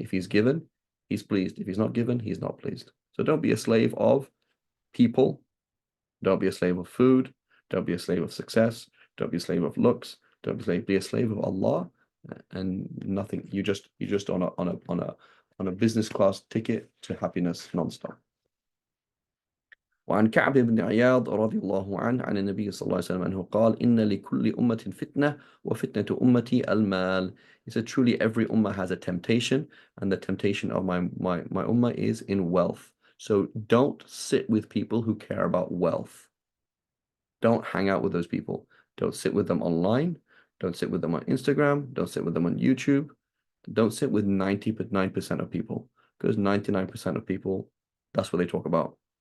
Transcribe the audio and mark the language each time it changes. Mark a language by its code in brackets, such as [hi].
[en] If he's given, he's pleased. If he's not given, he's not pleased. So don't be a slave of people. Don't be a slave of food. Don't be a slave of success. Don't be a slave of looks. Don't be a slave of Allah and nothing. You just on a business class ticket to happiness non-stop. [ar] وعن كعب بن عياض رضي الله عنه عن النبي صلى الله عليه وسلم أنه قال إن لكل أمة فتنة وفتنة أمتي المال. [en] He said truly every ummah has a temptation and the temptation of my ummah is in wealth. So don't sit with people who care about wealth. Don't hang out with those people. Don't sit with them online. Don't sit with them on Instagram. Don't sit with them on YouTube. Don't sit with 99% of people because 99% of people, that's what they talk about.